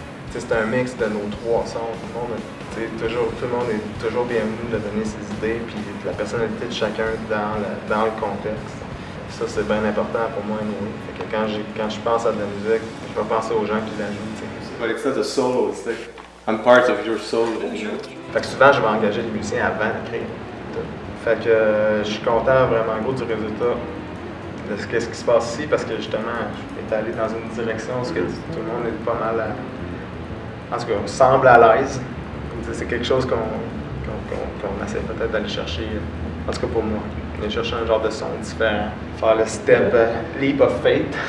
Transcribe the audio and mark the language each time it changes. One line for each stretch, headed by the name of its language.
French: C'est un mix de nos trois sons. Tout le monde est toujours bienvenu de donner ses idées, puis la personnalité de chacun dans le contexte. Ça, c'est bien important pour moi. Fait que quand je pense à de la musique, je vais penser aux gens qui la jouent.
English: But it's not a solo, it's like I'm part of your solo.
French: Fait que souvent, je vais engager les musiciens avant d'écrire. Fait que je suis content vraiment gros du résultat de ce qui se passe ici, parce que justement, je suis allé dans une direction où tout le monde est pas mal en tout cas, on semble à l'aise. C'est quelque chose qu'on essaie peut-être d'aller chercher, en tout cas pour moi, aller chercher un genre de son différent, faire le
English: step leap of faith.